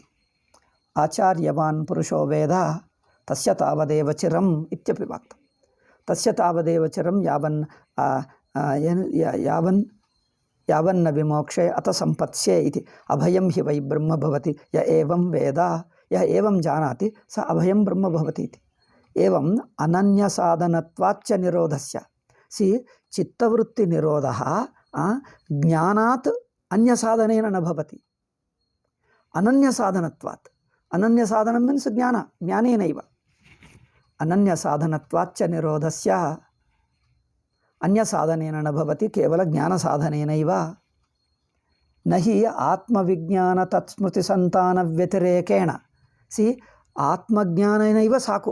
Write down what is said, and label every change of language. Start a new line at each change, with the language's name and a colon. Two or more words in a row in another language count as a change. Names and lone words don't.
Sanskrit: ಆಚಾರ್ಯವಾನ್ ಪುರುಷೋ ವೇದ ತಸ್ಯ ತಾವದೇವ ಚಿರಂ ಇತ್ಯಪಿ ವಾಕ್ತಂ. ತಸ್ಯ ತಾವದೇವ ಚಿರಂ ಯಾವನ್ ಯಾವನ್ನ ವಿಮೋಕ್ಷೆ ಅಥ ಸಂಪತ್ಸ್ಯೆ ಇತಿ ಅಭಯಂ ಹಿ ವೈ ಬ್ರಹ್ಮ ಭವತಿ ಯ ಏವಂ ವೇದ ಯ ಏವಂ ಜಾನಾತಿ ಸ ಅಭಯಂ ಬ್ರಹ್ಮ ಭವತಿ ಇತಿ. ಏವಂ ಅನನ್ಯ ಸಾಧನತ್ವಾಚ್ಚ ನಿರೋಧಸ್ಯ ಸಿ ಚಿತ್ತವೃತ್ತಿ ನಿರೋಧ ಜ್ಞಾನಾತ್ ಅನ್ಯ ಸಾಧನೇನ ನ ಭವತಿ. ಅನನ್ಯ ಸಾಧನತ್ವಾತ್, ಅನನ್ಯ ಸಾಧನ ಮೀನ್ಸ್ ಜ್ಞಾನೇನೈವ. ಅನನ್ಯ ಸಾಧನತ್ವಾಚ್ಚ ನಿರೋಧಸ್ಯ ಅನ್ಯ ಸಾಧನೇನ ನ ಭವತಿ ಕೇವಲ ಜ್ಞಾನ ಸಾಧನೇನೈವ. ನಹಿ ಆತ್ಮವಿಜ್ಞಾನ ತತ್ಸ್ಮೃತಿ ಸಂತಾನ ವ್ಯತಿರೇಕೇಣ ಸಿ ಆತ್ಮಜ್ಞಾನೇನೈವ ಸಾಕು.